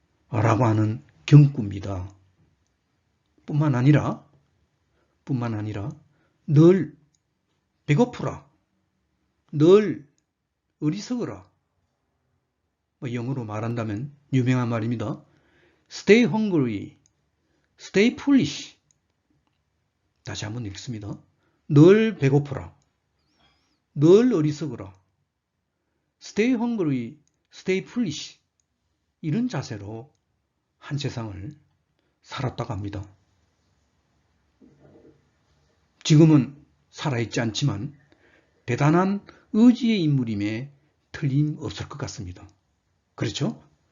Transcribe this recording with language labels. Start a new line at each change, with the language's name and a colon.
Korean: 라고 하는 경구입니다. 뿐만 아니라 늘 배고프라, 늘 어리석어라. 영어로 말한다면 유명한 말입니다.
English: Stay hungry, stay foolish.
Korean: 다시 한번 읽습니다. 늘 배고프라, 늘 어리석어라.
English: Stay hungry, stay foolish.
Korean: 이런 자세로 한 세상을 살았다고 합니다. 지금은 살아있지 않지만 대단한 의지의 인물임에 틀림없을 것 같습니다. 그렇죠?